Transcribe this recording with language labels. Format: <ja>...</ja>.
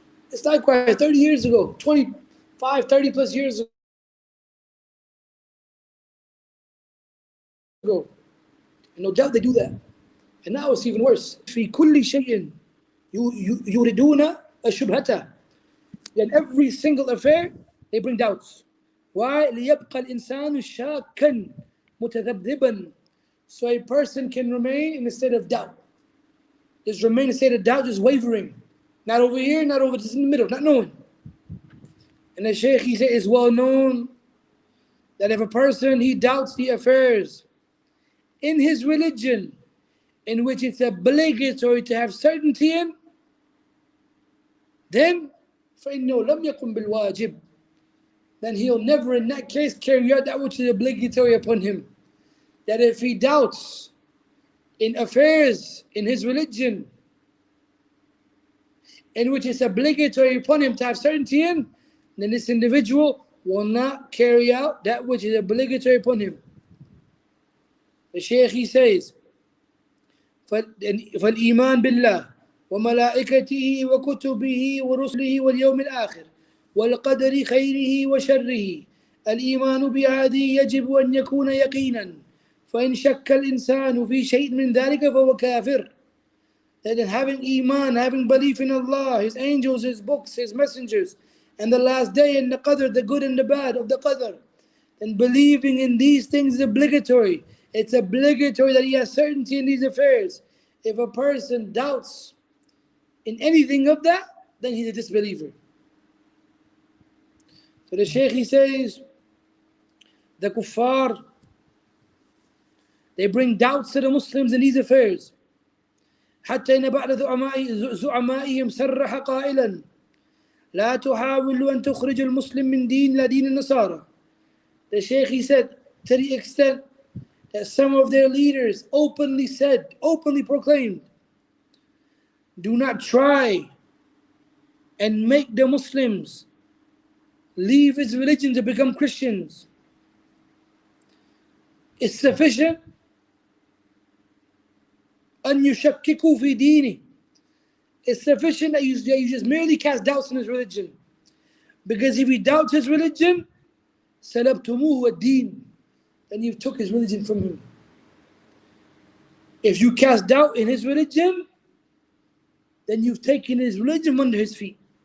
<en>It's likewise 30 years ago, 25, 30 plus years ago. And no doubt they do that. And now it's even worse.</en> <ar>في كل شيء يريدون الشبهة.</ar> <en>In every single affair, they bring doubts. Why?</en> <ar>ليبقى الإنسان شاكا متذبذبا.</ar> <en>So a person can remain in a state of doubt. Just remain in a state of doubt, just wavering. Not over here, not over, just in the middle, not knowing. And the Shaykh, he said, it's well known that if a person, he doubts the affairs in his religion, in which it's obligatory to have certainty in, then</en> <ar>فَإِنَّهُ لَمْ يَقُمْ بِالْوَاجِبِ.</ar> <en>Then he'll never in that case carry out that which is obligatory upon him. That if he doubts in affairs in his religion, in which it's obligatory upon him to have certainty in, then this individual will not carry out that which is obligatory upon him. The Shaykh, he says,</en> <ar>فَالْإِيمَانُ بِاللَّهِ وَمَلَائِكَتِهِ وَكُتُبِهِ وَرُسُلِهِ وَالْيَوْمِ الْآخِرِ وَالْقَدَرِ خَيْرِهِ وَشَرِّهِ. الإيمان بهذه يجب أن يكون يقينا فإن شك الإنسان في شيء من ذلك فهو كافر.</ar> <en>That having iman, having belief in Allah, His angels, His books, His messengers, and the last day and the qadr, the good and the bad of the qadr, and believing in these things is obligatory. It's obligatory that he has certainty in these affairs. If a person doubts in anything of that, then he's a disbeliever. So the Shaykh, he says, the kuffar, they bring doubts to the Muslims in these affairs.</en> <ar>حتى إن بعض زعمائهم صرح قائلا لا تحاول أن تخرج المسلم من دين لا دين النصارى.</ar> <en>The Shaykh, he said, to the extent that some of their leaders openly said, openly proclaimed, do not try and make the Muslims leave his religion to become Christians. It's sufficient</en> <ar>أن يشككوا في دينه.</ar> <en>It's sufficient that you just merely cast doubts in his religion. Because if he doubts his religion,</en> <ar>سلبتموه الدين,</ar> <en>then you took his religion from him. If you cast doubt in his religion, then you've taken his religion under his feet.</en>